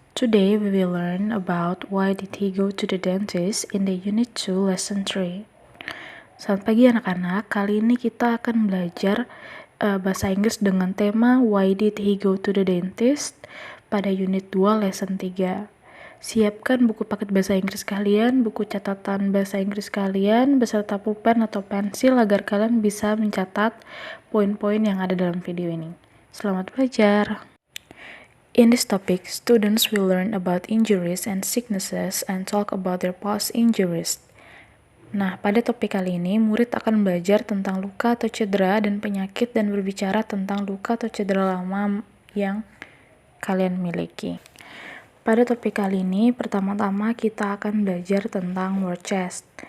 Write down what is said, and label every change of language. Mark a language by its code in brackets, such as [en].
[en] Today we will learn about why did he go to the dentist in the Unit 2 Lesson 3. [id] Selamat pagi anak-anak, kali ini kita akan belajar bahasa Inggris dengan tema Why did he go to the dentist pada Unit 2 Lesson 3. Siapkan buku paket bahasa Inggris kalian, buku catatan bahasa Inggris kalian, beserta pulpen atau pensil agar kalian bisa mencatat poin-poin yang ada dalam video ini. Selamat belajar! [en] In this topic, students will learn about injuries and sicknesses and talk about their past injuries. [id] Nah, pada topik kali ini, murid akan belajar tentang luka atau cedera dan penyakit dan berbicara tentang luka atau cedera lama yang kalian miliki. Pada topik kali ini, pertama-tama kita akan belajar tentang word chest.